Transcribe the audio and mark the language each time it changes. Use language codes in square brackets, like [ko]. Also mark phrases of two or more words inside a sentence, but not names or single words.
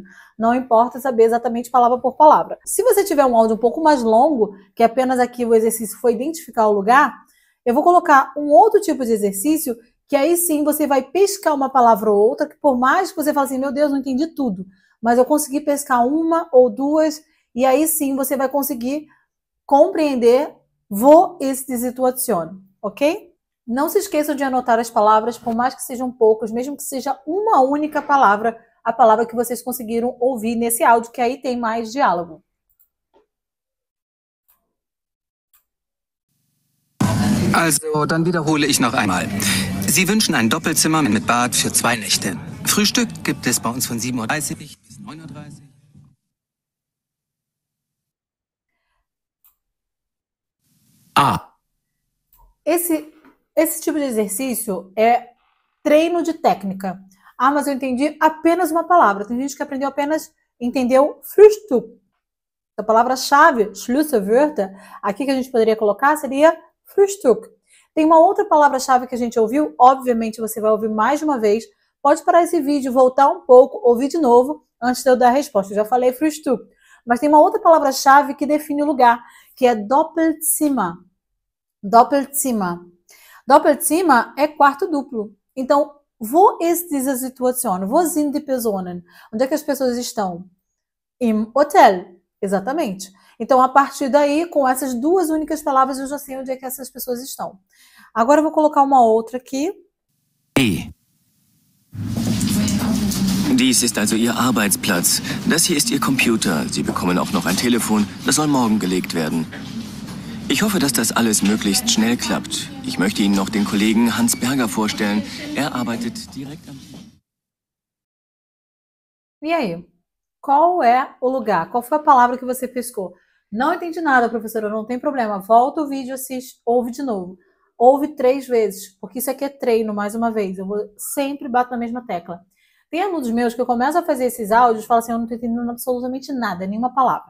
[pt] Não importa saber exatamente palavra por palavra. Se você tiver um áudio um pouco mais longo, que apenas aqui o exercício foi identificar o lugar, eu vou colocar um outro tipo de exercício, que aí sim você vai pescar uma palavra ou outra, que por mais que você fale assim, meu Deus, não entendi tudo, mas eu consegui pescar uma ou duas, e aí sim você vai conseguir compreender [de] wo ist die Situation, [pt] ok? Não se esqueçam de anotar as palavras, por mais que sejam poucas, mesmo que seja uma única palavra, a palavra que vocês conseguiram ouvir nesse áudio, que aí tem mais diálogo. [de] Also, dann wiederhole ich noch einmal. Sie wünschen ein Doppelzimmer mit Bad für 2 Nächte. Frühstück gibt es bei uns von 7:30 Uhr bis 9:30 Uhr. [pt] A. Esse tipo de exercício é treino de técnica. Ah, mas eu entendi apenas uma palavra. Tem gente que entendeu Frühstück. A palavra-chave, Schlüsselwörter, aqui que a gente poderia colocar seria Frühstück. Tem uma outra palavra-chave que a gente ouviu, obviamente você vai ouvir mais de uma vez. Pode parar esse vídeo, voltar um pouco, ouvir de novo, antes de eu dar a resposta. Eu já falei Frühstück. Mas tem uma outra palavra-chave que define o lugar, que é Doppelzimmer. Doppelzimmer. Doppelzimmer é quarto duplo. Então, [de] wo ist diese Situation? Wo sind die Personen? [pt] Onde é que as pessoas estão? [de] Im Hotel. Exatamente. [pt] Então, a partir daí, com essas duas únicas palavras, eu já sei onde é que essas pessoas estão. Agora eu vou colocar uma outra aqui. E. [de] Dies ist also Ihr Arbeitsplatz. Das hier ist Ihr Computer. Sie bekommen auch noch ein Telefon. Das soll morgen gelegt werden. Ich hoffe, dass das alles möglichst schnell klappt. Ich möchte Ihnen noch den Kollegen Hans Berger vorstellen. Er arbeitet direkt am... [pt] E aí? Qual é o lugar? Qual foi a palavra que você pescou? Não entendi nada, professora, não tem problema. Volta o vídeo, assiste, ouve de novo. Ouve 3 vezes, porque isso aqui é treino, mais uma vez. Eu vou sempre bato na mesma tecla. Tem alunos meus que eu começo a fazer esses áudios e falo assim, eu não estou entendendo absolutamente nada, nenhuma palavra.